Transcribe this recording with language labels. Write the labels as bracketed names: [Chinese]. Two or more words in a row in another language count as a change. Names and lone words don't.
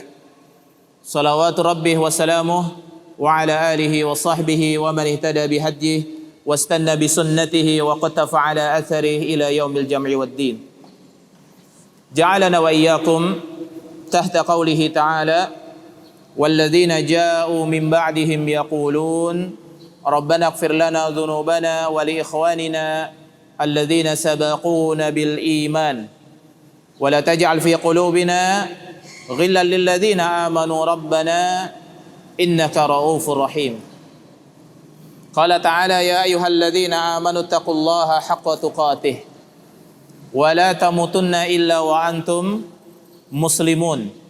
[Arabic] صلوات ربه وسلامه وعلى آله وصحبه ومن اهتدى بهديه واستن بسنته وقفى على آثاره إلى يوم الجمع والدين. جعلنا وإياكم تحت قوله تعالى والذين جاؤوا من بعدهم يقولون ربنا اغفر لنا ذنوبنا ولإخواننا الذين سبقونا بالإيمان ولا تجعل في قلوبنا غلا للذين آمنوا ربنا إنك رؤوف رحيم. قال تعالى يا أيها الذين آمنوا اتقوا الله حق تقاته ولا تموتن إلا وأنتم مسلمون.